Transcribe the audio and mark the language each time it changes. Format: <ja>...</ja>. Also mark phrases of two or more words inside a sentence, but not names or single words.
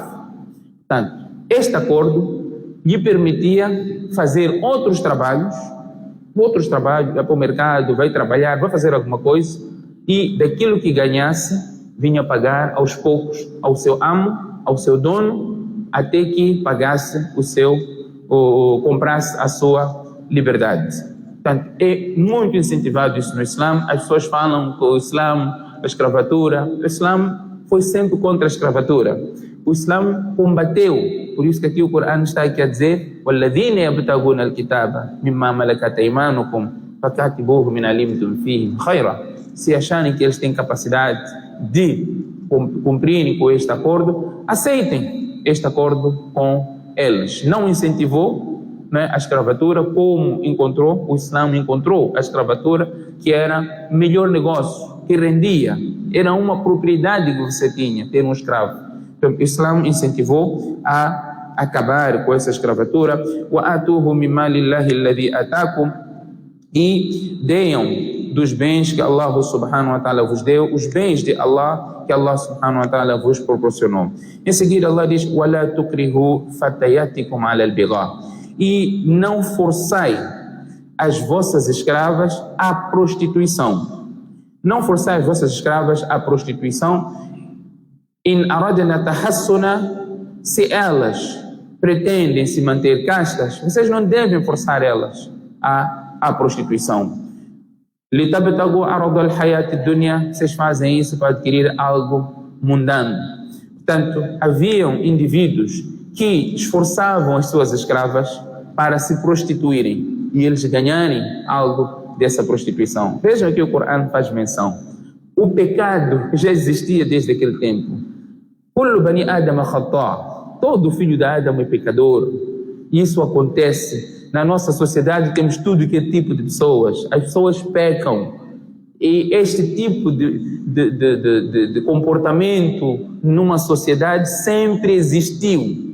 <pt>Portanto, este acordo lhe permitia fazer outros trabalhos, vai para o mercado, vai trabalhar, vai fazer alguma coisa, e daquilo que ganhasse, vinha pagar aos poucos ao seu amo, ao seu dono, até que pagasse comprasse a sua liberdade. Portanto, é muito incentivado isso no Islã. As pessoas falam que o Islã, a escravatura, o Islã foi sempre contra a escravatura. O Islã combateu, por isso que aqui o Corão está aqui a dizer:</pt> <ar>وَالَّذِينَ يَبْتَغُونَ الْكِتَابَ مِمَّا مَلَكَتْ أَيْمَانُكُمْ فَكَاتِبُوهُمْ إِنْ عَلِمْتُمْ فِيهِمْ خَيْرًا.</ar> <pt>Se acharem que eles têm capacidade de cumprirem com este acordo, aceitem este acordo com eles. Não incentivou, né, a escravatura, como o Islã encontrou a escravatura, que era melhor negócio, que rendia, era uma propriedade que você tinha, ter um escravo. Então, o Islã incentivou a acabar com essa escravatura.</pt> <ar>وَآتُوهُ مِنْ مَالِ اللَّهِ الَّذِي آتَاكُمْ.</ar> <pt>E deem dos bens que Allah</pt> <ar>سبحانه وتعالى</ar> <pt>vos deu, os bens de Allah que Allah</pt> <ar>سبحانه وتعالى</ar> <pt>vos proporcionou. Em seguida Allah diz:</pt> <ar>وَلَا تُكْرِهُ فَتَيَاتِكُمْ عَلَى الْبِغَاءِ.</ar> <pt>E não forçai as vossas escravas à prostituição. Não forçai as vossas escravas à prostituição.</pt> <ar>إن أردن تحصنا,</ar> <pt>se elas pretendem se manter castas, vocês não devem forçar elas à prostituição.</pt> <ar>لتبتغوا عرض الحياة الدنيا,</ar> <pt>vocês fazem isso para adquirir algo mundano. Portanto, haviam indivíduos que esforçavam as suas escravas para se prostituírem e eles ganharem algo dessa prostituição. Vejam que o Corão faz menção. O pecado já existia desde aquele tempo.</pt> <ar>كل بني آدم خطاء'.</ar> <pt>Todo filho de Adão é pecador. Isso acontece na nossa sociedade. Temos tudo que é tipo de pessoas. As pessoas pecam. E este tipo de comportamento numa sociedade sempre existiu.</pt>